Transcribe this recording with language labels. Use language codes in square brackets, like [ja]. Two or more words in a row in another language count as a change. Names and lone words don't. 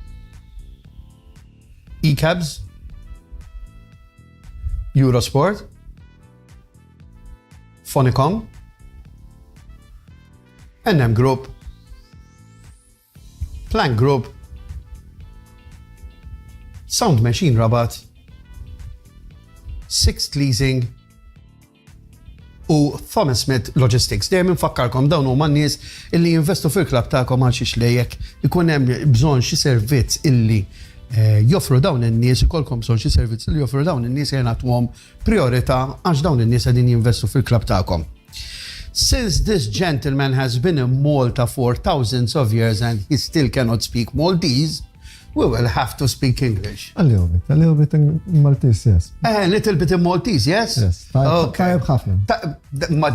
[mt] E-Cabs, Eurosport, Phonicom, NM Group, Plank Group, Sound Machine Rabat, Sixth Leasing u Thomas Smith Logistics. Dejjem infakkarkom dawn huma n-nies illi jinvestu fil-klabb tagħkom għal xi xlejjek ikun hemm bżonn xi servizz illi joffru dawn in-nies, ikolkom bżonn xi servizz li joffru dawn in-nies jagħtuhom priorità għax dawn in-nies qegħdin jinvestu fil-klabb tagħkom. [en] Since this gentleman has been in Malta for thousands of years and he still cannot speak Maltese, we will have to speak English. A little bit in Maltese, yes. A little bit in Maltese, yes? Yes. Okay. But